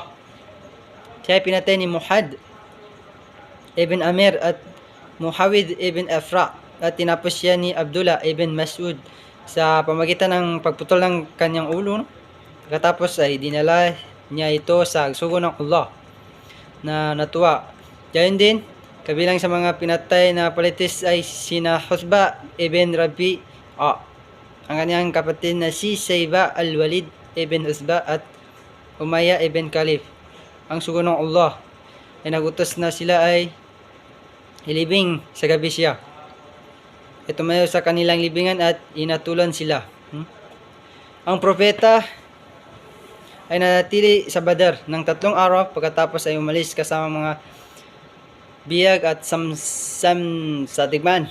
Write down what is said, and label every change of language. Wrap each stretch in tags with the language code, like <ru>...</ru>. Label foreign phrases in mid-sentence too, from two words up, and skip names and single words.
<tl>Siya ay pinatay ni Muhad ibn Amir at Muhawid ibn Afra at tinapos siya ni Abdullah ibn Mas'ud sa pamagitan ng pagputol ng kanyang ulo. Pagkatapos ay dinala niya ito sa sugo ng Allah na natuwa. Gayon din, kabilang sa mga pinatay na pulites ay sina Husba ibn Rabi'a, ang kanyang kapatid na si Sayba al-Walid ibn Usba at Umayya ibn Khalif. Ang sugo ng Allah ay nagutos na sila ay ilibing sa gabi siya. Tumayo sa kanilang libingan at inatulan sila. Ang propeta ay nanatili sa Badr ng 3 araw, pagkatapos ay umalis kasama mga biyag at samsam sa tigman.</tl>